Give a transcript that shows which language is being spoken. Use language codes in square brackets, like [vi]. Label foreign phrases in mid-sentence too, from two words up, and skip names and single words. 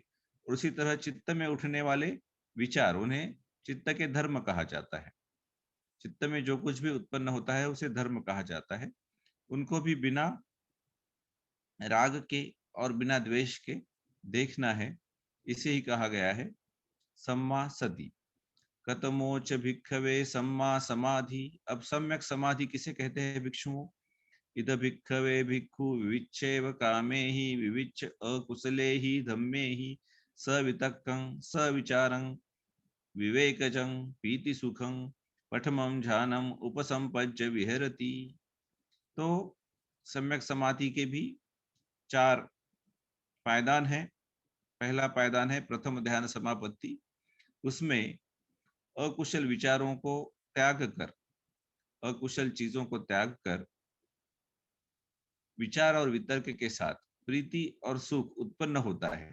[hi] और उसी तरह चित्त में उठने वाले विचार, उन्हें चित्त के धर्म कहा जाता है। चित्त में जो कुछ भी उत्पन्न होता है उसे धर्म कहा जाता है। उनको भी बिना राग के और बिना द्वेष के देखना है। इसे ही कहा गया है [pi] सम्मा सति। कतमोच भिक्खवे सम्मा समाधि। [hi] अब सम्यक समाधि किसे कहते हैं भिक्षुओं? [pi] इद भिक्खवे भिक्खु विविच्चैव कामे ही विविच्च अकुशले ही धम्मे ही सवितक्कं सविचारं विवेकजं पीति सुखं पठमं ध्यानम उपसंपज्य विहरति। [hi] तो सम्यक समाधि के भी 4 पायदान हैं। पहला पायदान है प्रथम ध्यान समापत्ति। उसमें अकुशल विचारों को त्याग कर, अकुशल चीजों को त्याग कर विचार और वितर्क के साथ प्रीति और सुख उत्पन्न होता है।